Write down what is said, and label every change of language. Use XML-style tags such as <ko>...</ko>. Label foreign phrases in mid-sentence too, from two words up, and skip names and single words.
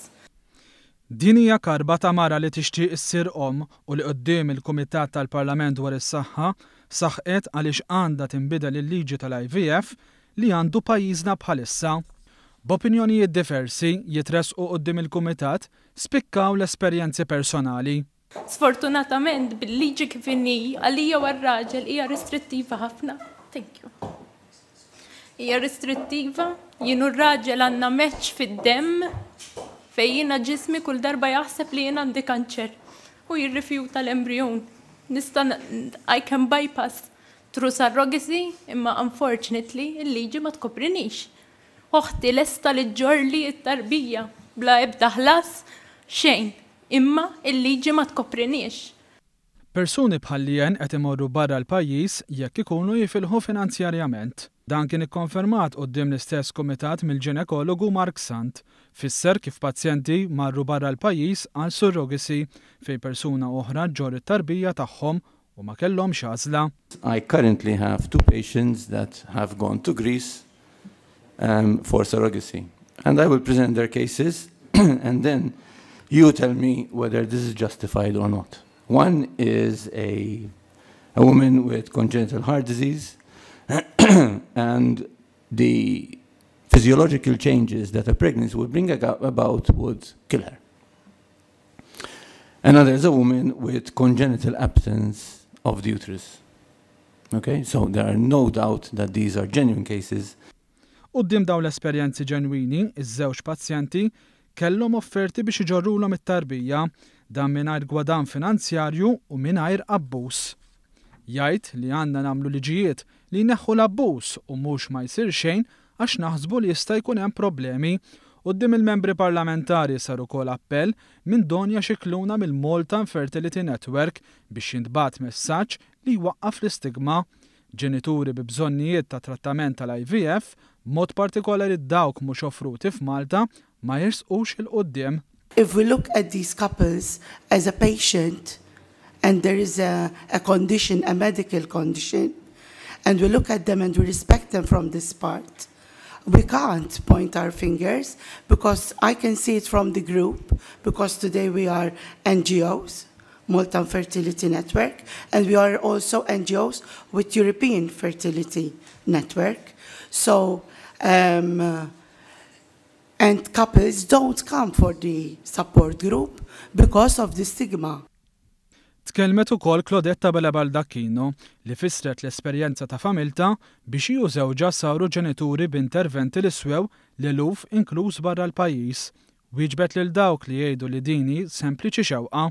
<mt>Din hija karba ta' mara li tixtieq issir u li quddiem il-Kumitat tal-Parlament dwar is-Saħħa saħqet għaliex għandha tinbidel il-liġi tal-IVF li għandu pajjiżna bħalissa. B'opinjonijiet diversi jitresqu quddiem il-Kumitat spikkaw l-esperjenzi personali. Sfortunatament bil-liġi kif inhi għalija u għar-raġel hija restrittiva ħafna.</mt> <en>Thank you.</en> <mt>Hija restrittiva, jien u r-raġel għandna meċċ fid-demm fejn jiena ġismi kull darba jaħseb li jien għandi kanċer u jirrifjuta l-embrijun.</mt> <en>I can bypass through surrogacy,</en> <mt>imma unfortunately il-liġi ma tkoprinix. Uħti lesta li ġorli t-tarbija bla ebda ħlas xejn, imma il-liġi ma tkoprinix. Persuni bħal Leanne qed imorru barra l-pajjiż jekk ikunu jifilħu finanzjarjament. Dan kien ikkonfermat quddiem l-istess kumitat mill-ġinekologu Mark Sant, fisser kif pazjenti marru barra l-pajjiż għal surrogacy fejn persuna oħra ġor it-tarbija tagħhom u ma kellhomx għażla.</mt> <en>I currently have 2 patients that have gone to Greece for surrogacy, and I will present their cases and then you tell me whether this is justified or not. One is a woman with congenital heart disease and the physiological changes that a pregnancy would bring about would kill her. Another is a woman with congenital absence of the uterus. Okay, so there are no doubt that these are genuine cases.</en> <mt>Quddiem dawn l-esperjenzi ġenwini, iż-żewġ pazjenti kellhom offerti biex iġorrulhom it-tarbija dan mingħajr gwadan finanzjarju u mingħajr abbuż. Jgħid li għandna nagħmlu liġijiet li jneħħu l-abbuż u mhux ma jsir xejn għax naħsbu li jista' jkun hemm problemi. Quddiem il-membri parlamentari sar ukoll appell minn Donja Xikluna mill-Malta Fertility Network biex jintbagħat messaġġ li jwaqqaf l-istigma. Ġenituri bi bżonnijiet ta' trattament tal-IVF, mod partikolari dawk mhux offruti f'Malta, ma jersqux il-qudiem.</mt> <en>If we look at these couples as a patient and there is a condition, a medical condition, and we look at them and we respect them from this part, we can't point our fingers because I can see it from the group because today we are NGOs, Malta Fertility Network, and we are also NGOs with European Fertility Network. So, and couples don't come for the support group because of the stigma.</en> <mt>Tkellmet ukoll Klodetta Baldacchino li fissret l-esperjenza ta' familta biex ju żewġa saru ġenituri b'interventi li swew l-eluf inkluż barra l-pajjiż. Wieġbet lil dawk li jgħidu li dini sempliċi xewqa.</mt>